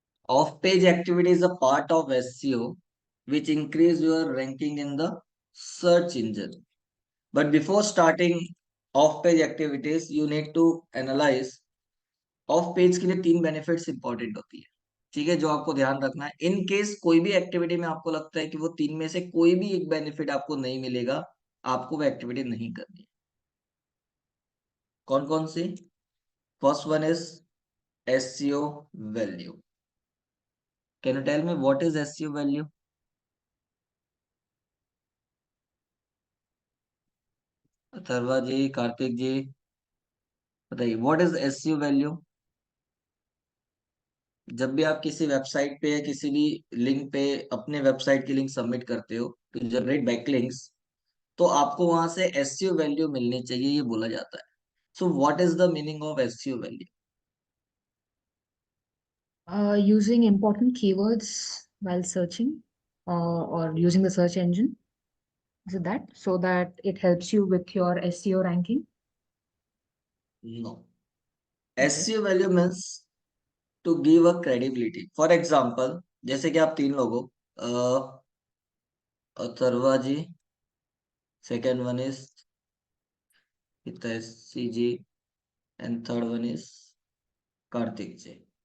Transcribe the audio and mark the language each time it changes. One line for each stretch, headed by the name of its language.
English: Off page activity is a part of SEO which increase your ranking in the search engine. But before starting off page activities, you need to analyze
Hindi: of page के लिए तीन benefits important होती है। ठीक है, जो आपको ध्यान रखना है इन केस कोई भी एक्टिविटी में आपको लगता है कि वो तीन में से कोई भी एक बेनिफिट आपको नहीं मिलेगा, आपको वो एक्टिविटी नहीं करनी है। कौन कौन सी?
English: First one is SEO value. Can you tell me what is SEO value? Atharva ji, Kartik ji, बताइए what is SEO value.
Hindi: जब भी आप किसी वेबसाइट पे या किसी भी लिंक पे अपने वेबसाइट की लिंक सबमिट करते हो
English: to generate backlinks,
Hindi: तो आपको वहां से एसईओ वैल्यू मिलनी चाहिए, ये बोला जाता है।
English: So what is the meaning of SEO value? Using important keywords while searching or using the search engine. Is it that? So that it helps you with your SEO ranking. No. Okay. SEO value means to give a credibility. For example,
Hindi: जैसे कि आप तीन लोग हो,
English: Atharva ji, second one is Hitaishi ji, and third one is Kartik ji.